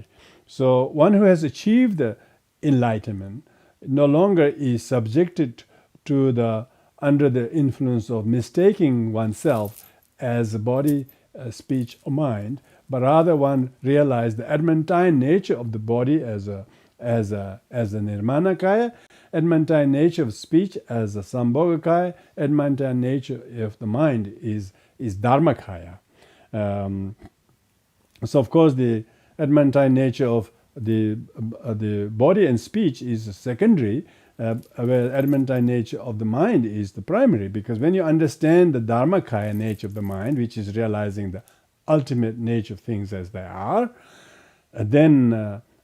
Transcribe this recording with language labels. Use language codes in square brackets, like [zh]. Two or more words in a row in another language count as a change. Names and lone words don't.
[en] So one who has achieved the enlightenment no longer is subjected to under the influence of mistaking oneself as a body, speech, or mind, but rather one realized the adamantine nature of the body as a [sa] nirmana kaya, [en] adamantine nature of speech as a [sa] sambhoga kaya, [en] adamantine nature of the mind is [sa] dharma kaya. [en] So of course the adamantine nature of the body and speech is secondary, where adamantine nature of the mind is the primary, because when you understand the dharmakaya nature of the mind, which is realizing the ultimate nature of things as they are, then